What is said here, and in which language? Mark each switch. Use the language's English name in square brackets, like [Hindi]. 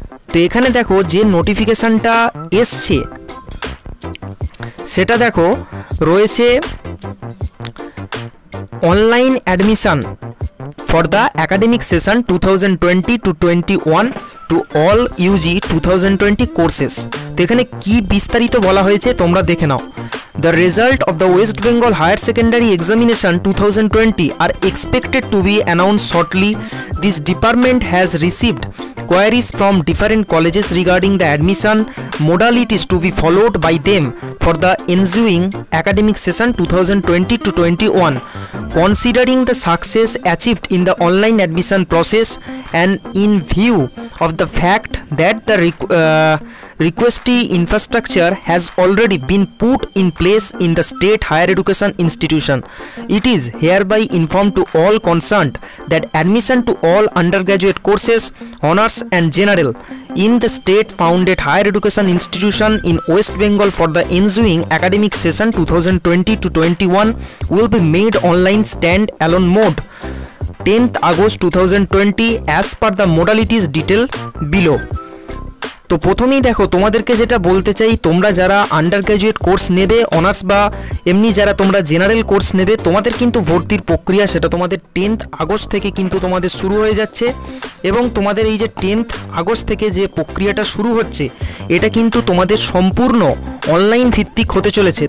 [Bangla] তো এখানে দেখো যে নোটিফিকেশানটা এসছে সেটা দেখো রয়েছে [English] Online admission for the academic session 2020 to 21 to all UG 2020 courses. [Bangla] তো এখানে কি বিস্তারিত বলা হয়েছে তোমরা দেখে নাও। [English] The result of the West Bengal Higher Secondary Examination 2020 are expected to be announced shortly. This department has received queries from different colleges regarding the admission modalities to be followed by them for the ensuing academic session 2020 to 21. Considering the success achieved in the online admission process and in view of the fact that the requestee infrastructure has already been put in place in the state higher education institution, it is hereby informed to all concerned that admission to all undergraduate courses, honors and general in the state founded higher education institution in West Bengal for the ensuing academic session 2020 to 21 will be made online stand alone mode 10th August 2020 as per the modalities detailed below. [Bangla] তো প্রথমেই দেখো তোমাদেরকে যেটা বলতে চাই, তোমরা যারা under graduate course নেবে অনার্স বা এমনি যারা তোমরা জেনারেল কোর্স নেবে তোমাদের কিন্তু ভর্তির প্রক্রিয়া সেটা তোমাদের 10th আগস্ট থেকে কিন্তু তোমাদের শুরু হয়ে যাচ্ছে। এবং তোমাদের এই যে 10th আগস্ট থেকে যে প্রক্রিয়াটা শুরু হচ্ছে এটা কিন্তু তোমাদের সম্পূর্ণ অনলাইন ভিত্তিক হতে চলেছে।